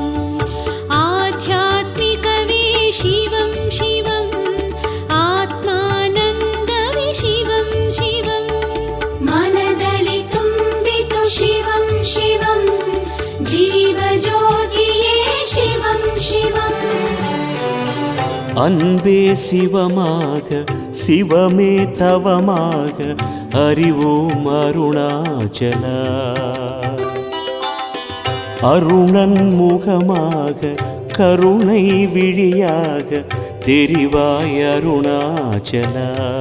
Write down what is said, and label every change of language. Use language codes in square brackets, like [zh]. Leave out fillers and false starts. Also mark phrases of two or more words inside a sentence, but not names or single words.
[kn] ಆಧ್ಯಾತ್ಮಿಕವೇ ಶಿವಂ ಶಿವಂ, ಆತ್ಮಾನಂದವೇ ಶಿವಂ ಶಿವಂ. ಮನದಲಿ ತುಂಬಿತು ಶಿವಂ ಶಿವಂ, ಜೀವಜ್ಯೋತಿಯೇ ಶಿವಂ ಶಿವಂ. [ta] அன்பே சிவமாக சிவமே தவமாக அறிவோம் அருணாச்சலா. அருணன் முகமாக கருணை விழியாக தெரிவாய் அருணாச்சலா.